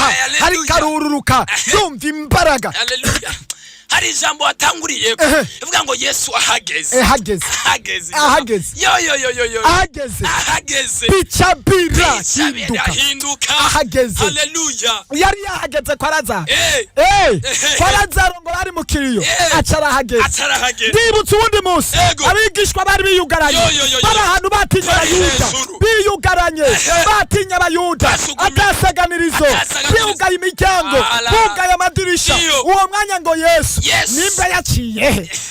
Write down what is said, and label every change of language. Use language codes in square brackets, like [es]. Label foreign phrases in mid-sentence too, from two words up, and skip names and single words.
[rn] Haleluya. Ariko arururuka. Numva imbaraga. Haleluya. Hari ijambo watanguriye Ehe. ivuga ngo Yesu ahageze. Eh, ahageze. Ahageze. Ahageze. Yo, yo, yo, yo, yo. Ahageze. Ahageze. Bica bira Bica bira hinduka. hinduka. Ahageze. Haleluya. Yari yahageze kwa Lazaro. Eh. Eh, Ehe. kwa Lazaro ngo bari mu kiriyo. Eh. Aca arahageze. Aca arahageze. Ndibutse uwundi munsi. Ego. Abigishwa bari biyugaranye. Yo, yo, yo, yo. Bari ahantu batinya Bari Abayuda. hejuru. Biyugaranye. Ehe. Batinya Abayuda. Basugumye. Atasaganirizo. Atasaganirizo. Biyugaye imiryango. Ala. Bugaye amadirisha. Iyo. Uwo mwanya ngo Yesu. Yesu. Nimba yaciye he?